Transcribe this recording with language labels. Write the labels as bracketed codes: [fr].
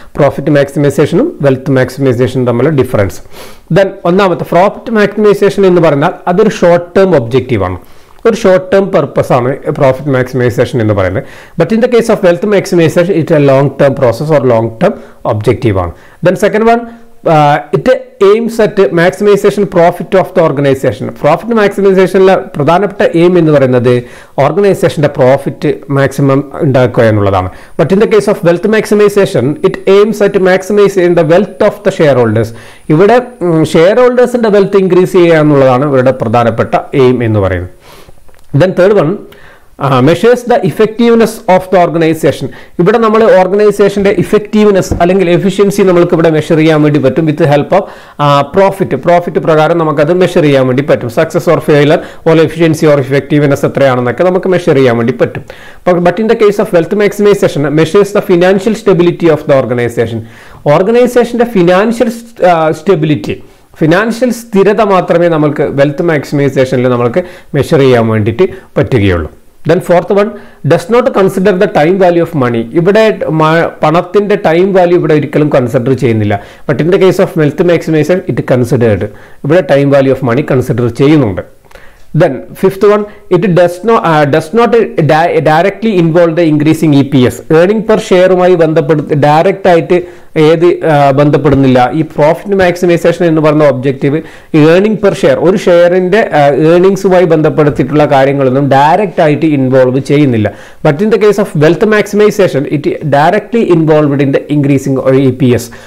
[ml] Profit മാക്സിമൈസേഷനും wealth മാക്സിമൈസേഷനും തമ്മിലുള്ള difference. Then ഒന്നാമത്തെ, profit maximisation എന്ന് പറഞ്ഞാൽ അതൊരു ഷോർട്ട് ടേം ഒബ്ജക്റ്റീവ് ആണ്. ഒരു ഷോർട്ട് ടേം പർപ്പസ് ആണ് പ്രോഫിറ്റ് മാക്സിമൈസേഷൻ എന്ന് പറയുന്നത്. [en] But in the case of wealth maximisation it a long term process or long term objective ആണ്. Then second one, it aims at maximization profit of the organization. [ml] Profit maximizationലെ പ്രധാനപ്പെട്ട aim എന്ന് പറയുന്നത് ഓർഗനൈസേഷന്റെ profit maximum ഉണ്ടാക്കുക എന്നുള്ളതാണ്. [en] But in the case of wealth maximisation it aims at maximising the wealth of the shareholders. [ml] ഇവിടെ share ഹോൾഡേഴ്സിന്റെ wealth increase ചെയ്യുക എന്നുള്ളതാണ് ഇവരുടെ പ്രധാനപ്പെട്ട എയിം എന്ന് പറയുന്നത്. [en] Then third one, measures the effectiveness of the organization. [ml] ഇവിടെ നമ്മൾ ഓർഗനൈസേഷന്റെ ഇഫക്റ്റീവ്നെസ് അല്ലെങ്കിൽ എഫിഷ്യൻസി നമ്മൾക്ക് ഇവിടെ മെഷർ ചെയ്യാൻ വേണ്ടി പറ്റും [en] with help of profit [ml] പ്രകാരം നമുക്കത് മെഷർ ചെയ്യാൻ വേണ്ടി പറ്റും. Success or failure or efficiency or effectiveness എത്രയാണെന്നൊക്കെ നമുക്ക് മെഷർ ചെയ്യാൻ വേണ്ടി പറ്റും. [en] But in the case of wealth maximisation measures the financial stability of the organisation. [ml] ഓർഗനൈസേഷന്റെ ഫിനാൻഷ്യൽ സ്റ്റെബിലിറ്റി, ഫിനാൻഷ്യൽ സ്ഥിരത മാത്രമേ നമുക്ക് വെൽത്ത് മാക്സിമൈസേഷനിൽ നമുക്ക് മെഷർ ചെയ്യാൻ വേണ്ടിയിട്ട് പറ്റുകയുള്ളൂ. [en] Then fourth one, does not consider the time value of money. [ml] ഇവിടെ പണത്തിന്റെ ടൈം വാല്യൂ ഇവിടെ ഒരിക്കലും കൺസിഡർ ചെയ്യുന്നില്ല. [en] But in the case of wealth maximisation it considered. [ml] ഇവിടെ time value of money consider ചെയ്യുന്നുണ്ട്. [en] Then fifth one, it does not directly involve the increasing EPS. [ml] Earning per share ഉമായി direct ആയിട്ട് ബന്ധപ്പെടുന്നില്ല. ഈ profit maximisation എന്ന് പറയുന്ന objective earning per share, ഒരു ഷെയറിന്റെ ഏർണിംഗ്സുമായി ബന്ധപ്പെടുത്തിയിട്ടുള്ള കാര്യങ്ങളൊന്നും direct ആയിട്ട് ഇൻവോൾവ് ചെയ്യുന്നില്ല. [en] But in the case of wealth maximisation it directly involved in the increasing EPS.